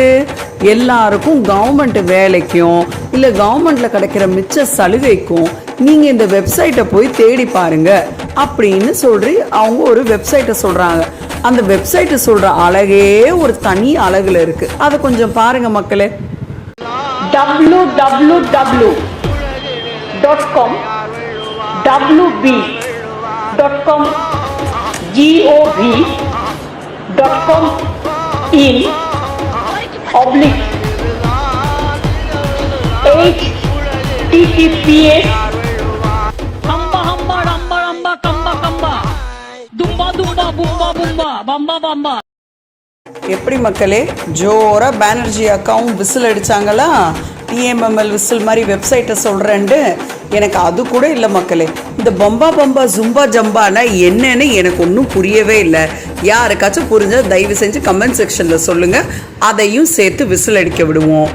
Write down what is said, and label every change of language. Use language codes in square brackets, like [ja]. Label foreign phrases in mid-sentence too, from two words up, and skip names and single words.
[ta] எல்லாருக்கும் கவர்மெண்ட் வேலைக்கும் இல்லை கவர்மெண்ட்டில் கிடைக்கிற மிச்ச சலுகைக்கும் நீங்கள் இந்த வெப்சைட்டை போய் தேடி பாருங்க அப்படின்னு சொல்லி அவங்க ஒரு வெப்சைட்டை சொல்கிறாங்க. அந்த வெப்சைட்டை சொல்கிற அழகே ஒரு தனி அழகில் இருக்குது. அதை கொஞ்சம் பாருங்க மக்களே. [en] www.com wb.com gov.com in oblique https hamba hamba ramba ramba kamba kamba dumba dumba bumba bumba bamba bamba. [ta] எப்படி மக்களே, ஜோரா பானர்ஜி அக்காவும் விசில் அடிச்சாங்களா? டிஎம்எம்எல் விசில் மாதிரி வெப்சைட்டை சொல்கிறேன்ட்டு எனக்கு அது கூட இல்லை மக்களே. இந்த பம்பா ஜும்பா ஜம்பானா என்னன்னு எனக்கு ஒன்றும் புரியவே இல்லை. யாருக்காச்சும் புரிஞ்சால் தயவு செஞ்சு [en] comment section-il [ta] சொல்லுங்கள், அதையும் சேர்த்து விசில் அடிக்க விடுவோம்.